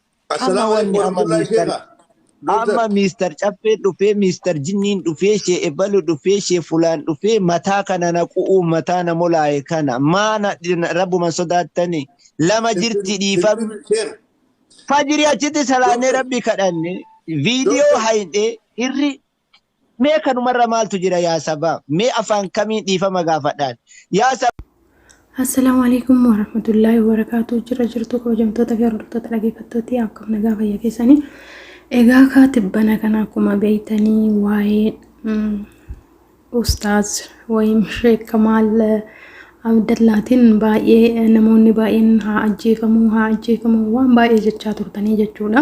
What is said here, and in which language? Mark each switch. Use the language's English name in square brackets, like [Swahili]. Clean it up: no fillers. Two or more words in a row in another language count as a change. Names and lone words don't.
[Oromo] Amma Mister Caffee dhufee Mister Jinniin dhufee shee Ebalu dhufee shee Fulaan dhufee mataa kana naquu mataa nama laa'e kana maana rabbuma sodaattani lama jirti dhiifame. Fajiri achitti salaanee rabbi kadhanne viidiyoo hayidhee irri mee kanumarra maaltu jira yaa sabaa mee afaan kamiin dhiifama gaafadhaan yaa sabaa. [Arabic] السلام عليكم ورحمة الله وبركاته. [Oromo] Jirtu kabajamtoota fi hordoftoota dhaggeeffattooti akkam nagaa fayyaa keessanii. Egaa kaatibbana kana akkuma beeytanii waa'ee ustaaz waa'ee Sheek Kamaal Abdallaatiin baay'ee namoonni baay'een haa ajjeefamu waan baay'ee jechaa turtanii jechuudha.